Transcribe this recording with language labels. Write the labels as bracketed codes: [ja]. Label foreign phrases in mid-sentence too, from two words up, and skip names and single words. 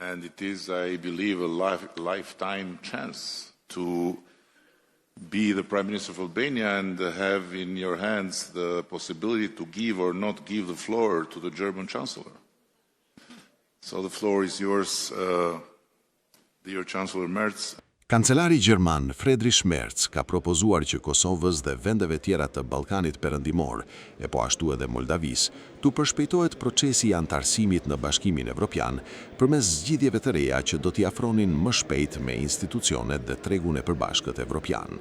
[en] and it is, I believe, a lifetime chance to be the Prime Minister of Albania and have in your hands the possibility to give or not give the floor to the German Chancellor. So the floor is yours, dear Chancellor Merz. [sq] Kancelari Gjerman Friedrich Merz ka propozuar që Kosovës dhe vendeve tjera të Ballkanit Perëndimor, e po ashtu edhe Moldavis, tu përshpejtohet procesi i antarësimit në Bashkimin Evropian përmes zgjidhjeve të reja që do t'i afronin më shpejt me institucionet dhe tregun e përbashkët evropian.